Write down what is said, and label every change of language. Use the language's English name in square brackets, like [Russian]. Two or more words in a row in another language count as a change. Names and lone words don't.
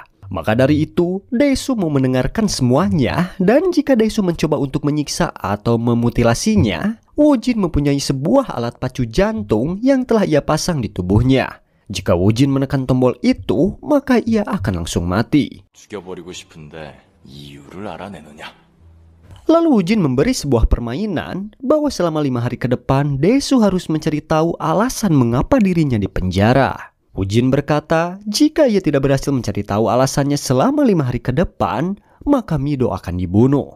[Indonesian] Maka dari itu, Daesu mau mendengarkan semuanya dan jika Daesu mencoba untuk menyiksa atau memutilasinya, Woo Jin mempunyai sebuah alat pacu jantung yang telah ia pasang di tubuhnya. Jika Woo Jin menekan tombol itu, maka ia akan langsung mati. [Korean] 죽여버리고 싶은데 이유를 알아내느냐? [Indonesian] Lalu Woo Jin memberi sebuah permainan bahwa selama 5 hari ke depan Daesu harus mencari tahu alasan mengapa dirinya dipenjara. Woo Jin berkata jika ia tidak berhasil mencari tahu alasannya selama 5 hari ke depan, maka Mido akan dibunuh.